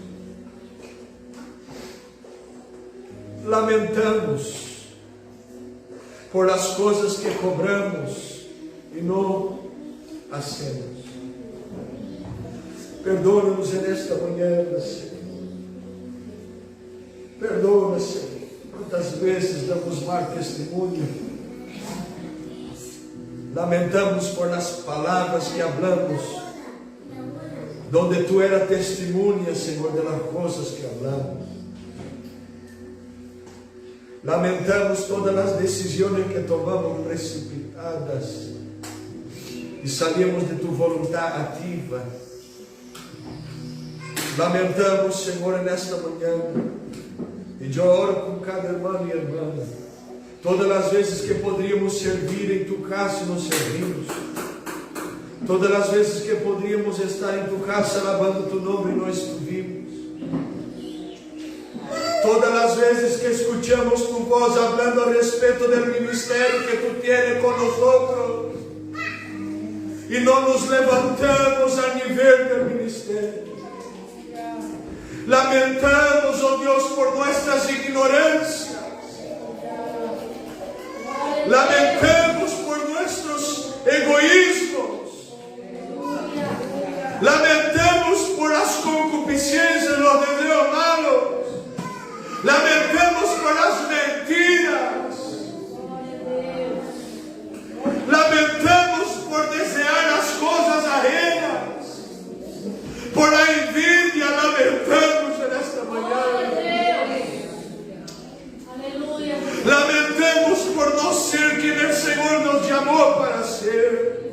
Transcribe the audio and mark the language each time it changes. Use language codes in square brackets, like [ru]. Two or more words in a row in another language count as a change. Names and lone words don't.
[pt] Lamentamos por as coisas que cobramos e não hacemos. Perdoa-nos nesta manhã, Senhor. Perdoa-nos, Senhor. Quantas vezes damos mau testemunho [es] Lamentamos por las palabras que hablamos, donde tú eras [pt] testemunha, Senhor, [es] de las cosas que hablamos. [pt] Lamentamos todas as decisões que tomamos precipitadas e saímos de tu vontade ativa. Lamentamos, Senhor, nesta manhã, e eu oro com cada irmão e irmã, todas as vezes que poderíamos servir em tu casa e não servimos, todas as vezes que poderíamos estar em tu casa alabando tu nome e não estuvimos, todas as vezes que [es] escuchamos tu voz hablando [pt] a respeito do ministério que [es] tu tienes [pt] conosco e não nos levantamos a nível do ministério. Lamentamos, oh Deus, por nossas ignorâncias. Lamentamos por nossos egoísmos. Lamentamos por as concupiscências, [es] los deseos malos. [pt] Lamentamos por as mentiras. Lamentamos por desejar as coisas ajenas. Por a envidia, lamentamos nesta manhã. Lamentamos por não ser quem o Senhor nos chamou para ser.